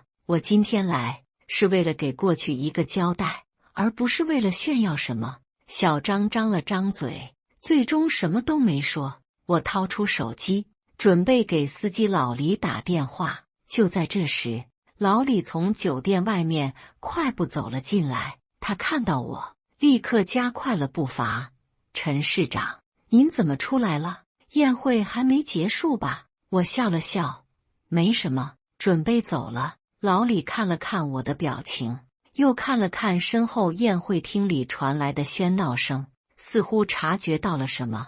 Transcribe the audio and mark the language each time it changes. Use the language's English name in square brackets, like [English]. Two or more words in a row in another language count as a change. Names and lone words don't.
[Chinese] 我今天來是為了給過去一個交代，而不是為了炫耀什麼。小張張了張嘴，最終什麼都沒說。我掏出手機，準備給司機老李打電話。就在這時，老李從酒店外面快步走了進來。他看到我，立刻加快了步伐。陳市長，您怎麼出來了？宴會還沒結束吧？我笑了笑，沒什麼，準備走了。老李看了看我的表情，又看了看身後宴會廳裡傳來的喧鬧聲，似乎察覺到了什麼。